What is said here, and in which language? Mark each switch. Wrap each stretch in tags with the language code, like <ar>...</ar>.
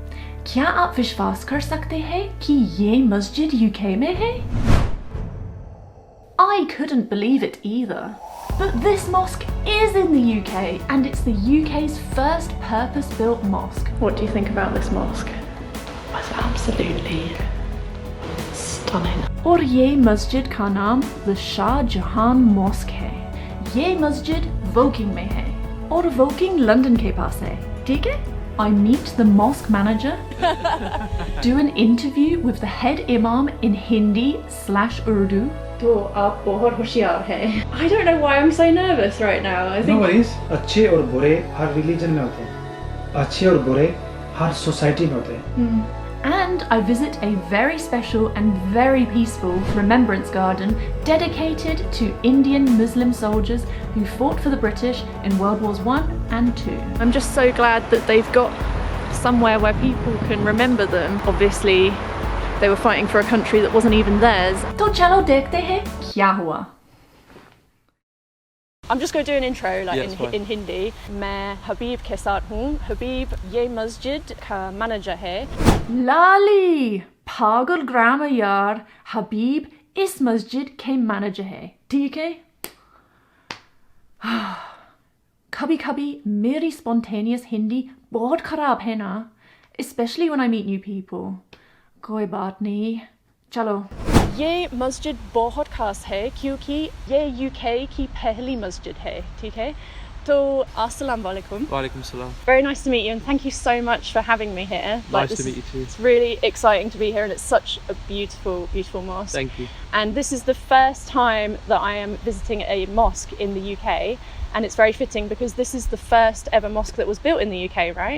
<hi>क्या आप विश्वास कर सकते हैं कि ये मस्जिद यूके में है?</hi> <en>I couldn't believe it either. But this mosque is in the UK and it's the UK's first purpose-built mosque. What do you think about this mosque? It's absolutely stunning.</en> <hi>और ये मस्जिद का नाम the Shah Jahan Mosque है. ये मस्जिद वोकिंग में है और वोकिंग लंदन के पास है, ठीक है?</hi> <en>I meet the mosque manager, do an interview with the head imam in Hindi/Urdu.</en> <hi>तो आप बहुत होशियार हैं.</hi> <en>I don't know why I'm so nervous right now. I think. No worries.</en> <hi>अच्छे और बुरे हर रिलीजन में होते हैं. अच्छे और बुरे हर सोसाइटी में होते हैं.</hi> <en>And I visit a very special and very peaceful remembrance garden dedicated to Indian Muslim soldiers who fought for the British in World Wars I and II. I'm just so glad that they've got somewhere where people can remember them. Obviously, they were fighting for a country that wasn't even theirs.</en> <hi>तो चलो देखते हैं क्या हुआ.</hi> <en>I'm just going to do an intro in Hindi.</en> <hi>मैं हबीब के साथ हूँ. हबीब ये मस्जिद का मैनेजर है. लाली पागल ग्रामर यार. हबीब इस मस्जिद के मैनेजर है, ठीक है? कभी कभी मेरी spontaneous हिंदी बहुत खराब है ना, especially when I meet new people. कोई बात नहीं, चलो. ये मस्जिद बहुत खास है क्योंकि ये यूके की पहली मस्जिद है, ठीक है? तो अस्सलाम वालेकुम.</hi> <ar>Walaikum salam.</ar> <en>Very nice to meet you and thank you so much for having me here. Nice to meet you too. It's really exciting to be here and it's such a beautiful, beautiful mosque. Thank you. And this is the first time that I am visiting a mosque in the UK and it's very fitting because this is the first ever mosque that was built in the UK, right?</en>